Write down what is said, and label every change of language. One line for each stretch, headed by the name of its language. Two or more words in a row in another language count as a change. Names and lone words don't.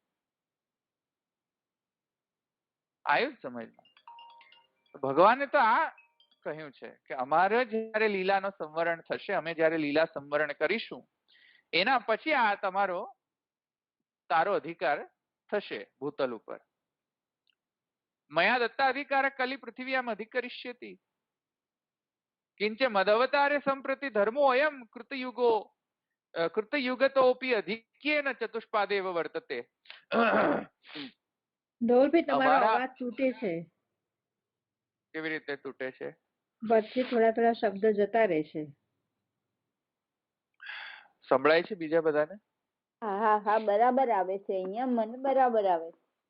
Gujarati: આવ્યું સમજમાં? ભગવાને તો આ કહ્યું છે કે અમારે જયારે લીલાનો સંવરણ થશે, અમે જયારે લીલા સંવરણ કરીશું, એના પછી આ તારો અધિકાર થશે ભૂતલ ઉપર.
Sanskrit: मया दत्ताधिकार कलि पृथिव्याम अधिकरिष्यति किंच मदवतारे संप्रति धर्मो अयम कृतयुगतोपि अधिक्येन चतुष्पादेव वर्तते.
Gujarati: ધોળભાઈ તમારો અમારા અવાજ તૂટે છે, કેવી રીતે તૂટે છે? વચ્ચે થોડા થોડા શબ્દ જતા રહે છે. સંભળાય છે બીજા બધાને? હા હા હા બરાબર આવે છે. અહીંયા મને બરાબર આવે છે.